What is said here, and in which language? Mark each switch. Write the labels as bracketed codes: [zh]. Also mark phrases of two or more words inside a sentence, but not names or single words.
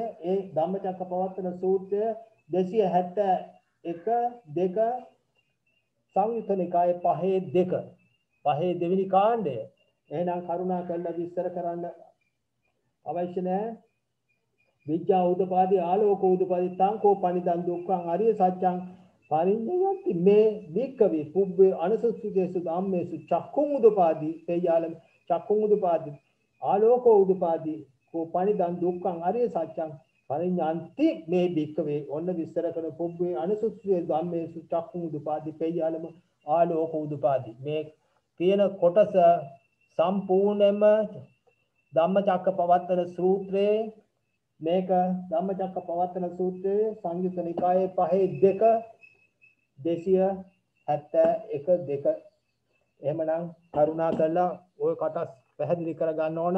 [si] ඒ ධම්මචක්කපවත්තන සූත්‍රය 271 2 සංයුත්ත නිකායේ 5 දෙවෙනි කාණ්ඩය. එහෙනම් කරුණා කරලා විස්තර කරන්න අවශ්‍ය නැහැ. [pi] විද්‍යා උදපාදී ආලෝක උදපාදී තංකෝ පනිදන් දුක්ඛං අරිය සත්‍යං පරිඤ්ඤයන්ති මේ භික්ඛවේ පුබ්බේ අනසුච්චේසු ධම්මේසු චක්ඛුං උදපාදී තේයාලම් චක්ඛුං උදපාදී ආලෝකෝ උදපාදී කෝ පනිදන් දුක්ඛං අරිය සත්‍යං පරිඤ්ඤාන්ති මේ භික්ඛවේ [si] ඔන්න විස්තර කරන [pi] පුබ්බේ අනසුච්චේ ධම්මේසු චක්ඛුං උදපාදී තේයාලම් ආලෝකෝ උදපාදී [si] මේ තියෙන කොටස සම්පූර්ණයෙන්ම ධම්මචක්කපවත්තන සූත්‍රයේ මේක ධම්මචක්කපවත්තන සූත්‍රයේ සංයුත්ත නිකායේ 5 271 එහෙමනම් කරුණා කරලා ওই කොටස් පැහැදිලි කර ගන්න ඕන.